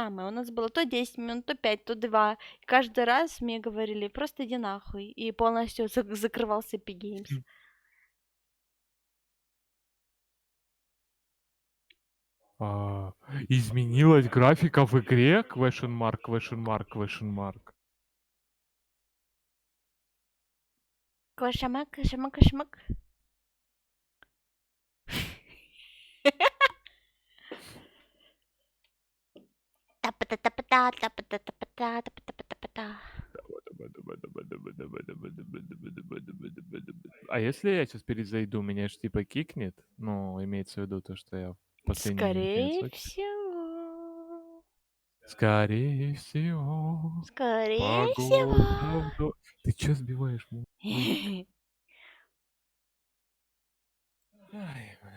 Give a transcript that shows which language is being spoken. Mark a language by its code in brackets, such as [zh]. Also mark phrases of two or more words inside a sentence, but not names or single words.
[ru] У нас было то 10 минут, то 5, то 2. И каждый раз мне говорили, просто иди нахуй. И полностью закрывался Epic Games. Изменилась графика в игре? [en] Question mark, question mark, question mark. Квашамак, кашамак, кашамак. Тапата-тапата, тапата-тапата, тапата-тапата. [ru] А если я сейчас перезайду, меня же типа кикнет? Ну, имеется в виду то, что я в последний минут не Скорее отсочил. всего. Скорее всего. Скорее всего. Погода Ты чё сбиваешь музыку? Ай, бля.